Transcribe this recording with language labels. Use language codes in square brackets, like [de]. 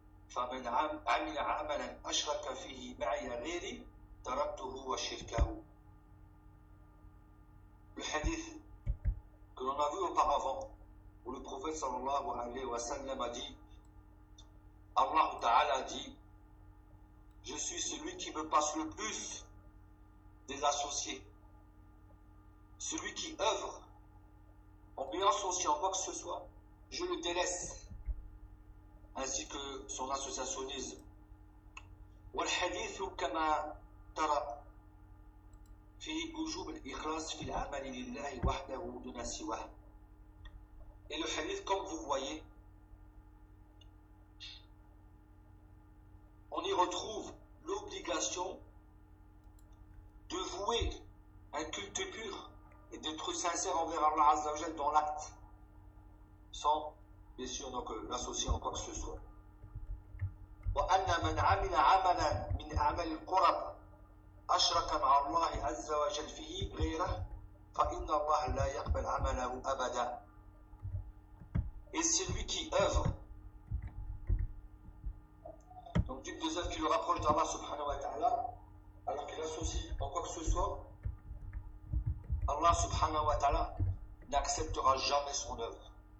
[ar] فمن عمل عملا أشرك فيه معي غيري تركته وشركه. [fr] Le hadith que l'on a vu auparavant, où le prophète sallallahu alayhi wa sallam a dit, Allah Ta'ala dit, je suis celui qui me passe le plus des associés, celui qui œuvre en bien ou en quoi que ce soit, je le délaisse, ainsi que son associationnisme. [ar] والحديث كما ترى في وجوب الإخلاص في العمل لله وحده دون سواه. [fr] Et le hadith, comme vous voyez, on y retrouve l'obligation de vouer un culte pur et d'être sincère envers Allah Azza wa Jalla dans l'acte, sans, bien sûr, donc l'associer en quoi que ce soit. [ar] وأن من عمل عملا من أعمال القرب أشرك مع الله عز وجل فيه غيره فإن الله لا يقبل عمله أبدا. [fr] Et celui qui œuvre, donc d'une des œuvres qui le rapproche d'Allah subhanahu wa ta'ala, alors qu'il associe en quoi que ce soit, Allah subhanahu wa ta'ala n'acceptera jamais son œuvre.